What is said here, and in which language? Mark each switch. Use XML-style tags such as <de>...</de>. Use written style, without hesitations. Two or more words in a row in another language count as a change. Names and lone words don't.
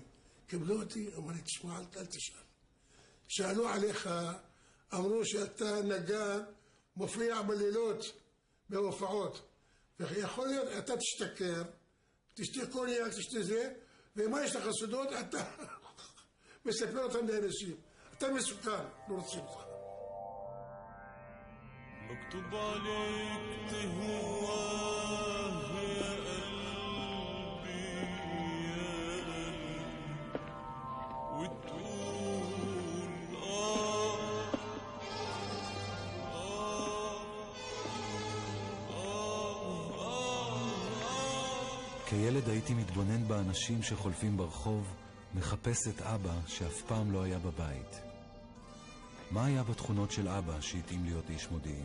<he>קיבלו אותי, אמר לי, תשמע, אל תשאל. שאלו עליך, אמרו שאתה נגן, מופיע בלילות, בהופעות. ויכול להיות, אתה תשתכר, תשתה קוניאק, תשתה זה, ומה יש לך סודות? אתה מספר אותם לאנשים. אתה מסוכן, לא רוצים אותך.</he> <ar>مكتوب عليك تهواه يا قلبي يا قلبي وتقول</ar> <he>כילד הייתי מתבונן באנשים שחולפים ברחוב, מחפש את אבא שאף פעם לא היה בבית. מה היה בתכונות של אבא שהתאים להיות איש מודיעין?</he>